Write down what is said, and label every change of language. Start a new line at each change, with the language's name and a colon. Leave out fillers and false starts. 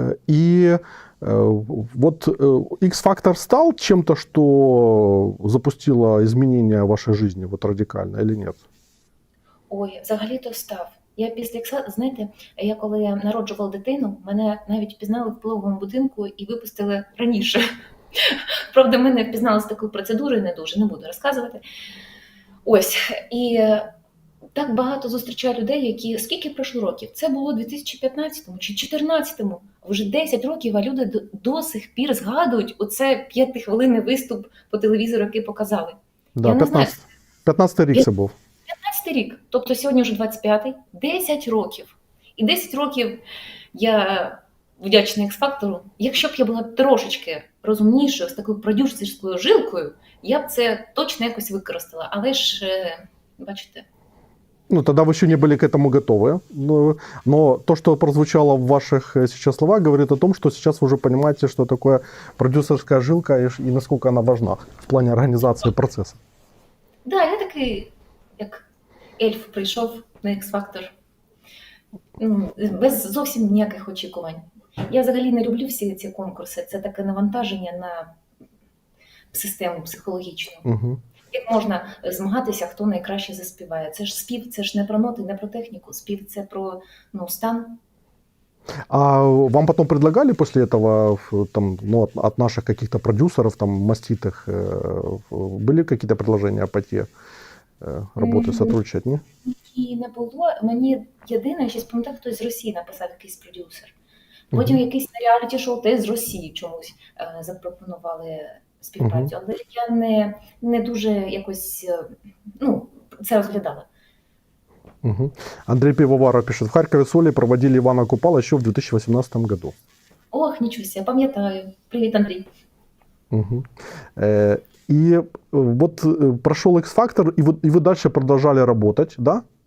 Russian: И вот X-Factor стал чем-то, что запустило изменения в вашей жизни, вот радикально или нет?
Ukrainian: Ой, взагалі-то став. Я після знаєте, я коли народжувала дитину, мене навіть впізнали в пологовому будинку і випустили раніше. Правда, мене впізнали з такою процедурою не дуже, не буду розказувати. Ось, і так багато зустрічаю людей, які, скільки пройшло років? Це було у 2015-му чи 2014-му, вже 10 років, а люди до сих пір згадують оце 5-хвилинний виступ по телевізору, який показали. Да, 15-й рік це був. 15-й рік, тобто сьогодні вже 25-й, 10 років. І 10 років я вдячна X-Factor. Якщо б я була трошечки розумнішою, з такою продюсерською жилкою, я б це точно якось використала. Але ж, бачите...
Russian: Ну, тогда вы еще не были к этому готовы. Но то, что прозвучало в ваших сейчас словах, говорит о том, что сейчас вы уже понимаете, что такое продюсерская жилка и насколько она важна в плане организации процесса.
Ukrainian: Да, я такий, як ельф прийшов на X-Factor без зовсім ніяких очікувань. Я взагалі не люблю всі ці конкурси. Це таке навантаження на систему психологічну. Угу. Як можна змагатися, хто найкраще заспіває? Це ж спів, це ж не про ноти, не про техніку. Спів – це про стан.
Russian: А вам потом предлагали после этого там, от наших каких-то продюсеров, там, маститых, были какие-то предложения пойти работать, сотрудничать, ні?
Ukrainian: Ні, не було. Мені єдине, ще пам'ятаю, хтось з Росії написав, якийсь продюсер. Потім якийсь на реаліті-шоу теж з Росії чомусь запропонували співпрацю, але я не дуже якось, це розглядала. Угу.
Russian: Андрей Пивоваров пишет, в Харькове с Олей проводили Ивана Купала еще в 2018 году.
Ukrainian: Ох, нічого себе, пам'ятаю. Привіт, Андрій. Угу.
Russian: И вот прошел X-Factor, и вы дальше продолжали работать, да?